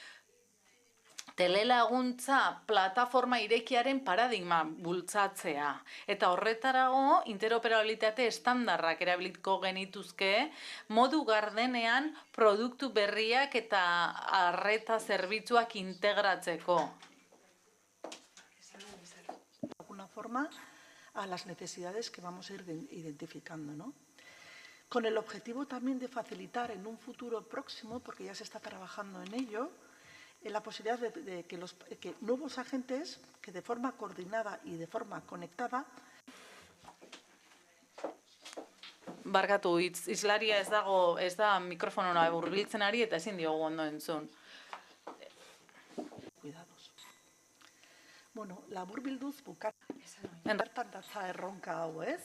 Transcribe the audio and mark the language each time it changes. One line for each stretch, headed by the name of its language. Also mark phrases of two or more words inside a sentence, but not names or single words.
Basque: Telelaguntza plataforma irekiaren paradigma bultzatzea. Eta horretarago, interoperabilitate estandarrak erabiliko genituzke, modu gardenean produktu berriak eta arreta zerbitzuak integratzeko.
Spanish: De alguna forma a las necesidades que vamos a ir identificando, ¿no? Con el objetivo también de facilitar en un futuro próximo, porque ya se está trabajando en ello, la posibilidad de que nuevos agentes que de forma coordinada y de forma conectada.
Basque: Barkatu, islaria ez da mikrofonora hurbiltzen ari eta ezin diogu ondo entzun. Cuidados. Bueno, laburbilduz bukatzen datza erronka hau, ez?